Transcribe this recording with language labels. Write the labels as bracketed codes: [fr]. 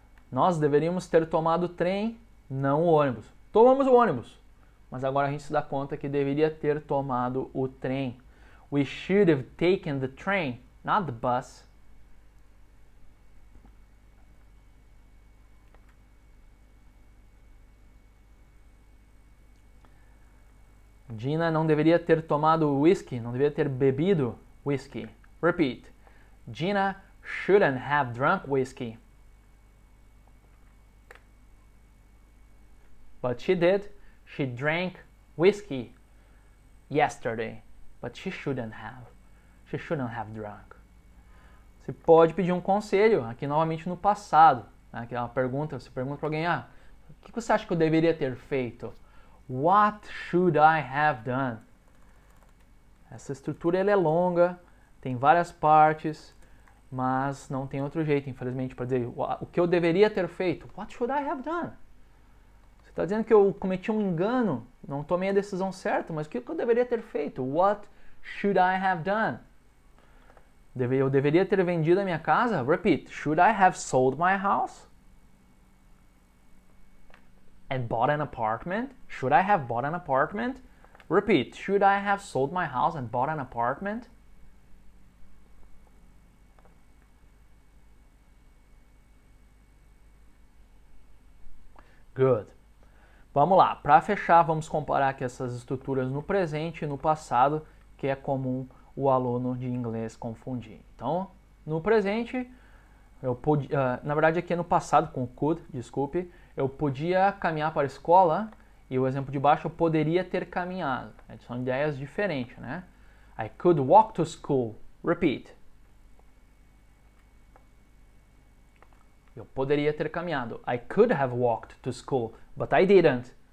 [pt] Nós deveríamos ter tomado o trem, não o ônibus. Tomamos o ônibus, mas agora a gente se dá conta que deveria ter tomado o trem. [en] We should have taken the train, not the bus. [pt] Gina não deveria ter tomado whisky, não deveria ter bebido whisky. [en] Repeat. Gina shouldn't have drunk whiskey. But she did. She drank whiskey yesterday, but she shouldn't have. She shouldn't have drunk. [pt] Você pode pedir um conselho, aqui novamente no passado. Né? Aqui é uma pergunta, você pergunta para alguém, o que você acha que eu deveria ter feito? [en] What should I have done? [pt] Essa estrutura ela é longa, tem várias partes, mas não tem outro jeito, infelizmente, para dizer o que eu deveria ter feito. What should I have done? Você está dizendo que eu cometi um engano, não tomei a decisão certa, mas o que eu deveria ter feito? [en] What should I have done? [pt] Eu deveria ter vendido a minha casa? Repeat. Should I have sold my house? And bought an apartment? Should I have bought an apartment? Repeat. Should I have sold my house and bought an apartment? [en] Good. [pt] Vamos lá. Para fechar, vamos comparar aqui essas estruturas no presente e no passado, que é comum o aluno de inglês confundir. Então, no presente, eu podia, na verdade aqui é no passado com could, desculpe, eu podia caminhar para a escola e o exemplo de baixo eu poderia ter caminhado. São ideias diferentes, né? [en] I could walk to school. Repeat. [pt] Eu poderia ter caminhado. [en] I could have walked to school, but I didn't.